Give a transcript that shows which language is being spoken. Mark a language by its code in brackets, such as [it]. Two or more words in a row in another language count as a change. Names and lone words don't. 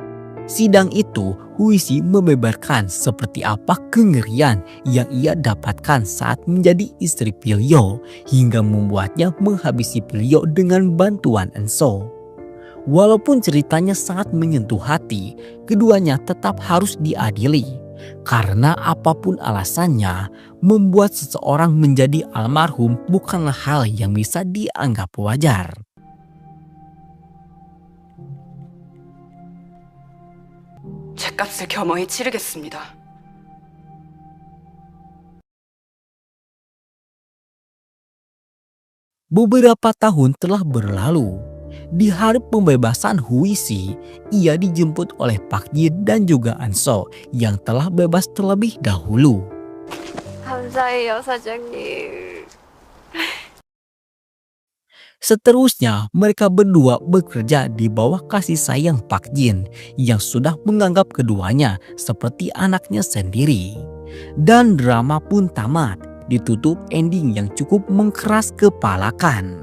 [id] Sidang itu, Huishi membeberkan seperti apa kengerian yang ia dapatkan saat menjadi istri Pilyo hingga membuatnya menghabisi Pilyo dengan bantuan Enso. Walaupun ceritanya sangat menyentuh hati, keduanya tetap harus diadili. Karena apapun alasannya, membuat seseorang menjadi almarhum bukanlah hal yang bisa dianggap wajar. [ko] 죗값을 겸허히 치르겠습니다. [id] Beberapa tahun telah berlalu. Di hari pembebasan Huishi, ia dijemput oleh Pak Jin dan juga Anso yang telah bebas terlebih dahulu. [ko] 감사해요, 사장님. [id] Seterusnya, mereka berdua bekerja di bawah kasih sayang Pak Jin yang sudah menganggap keduanya seperti anaknya sendiri. Dan drama pun tamat, ditutup ending yang cukup mengkeras kepalakan.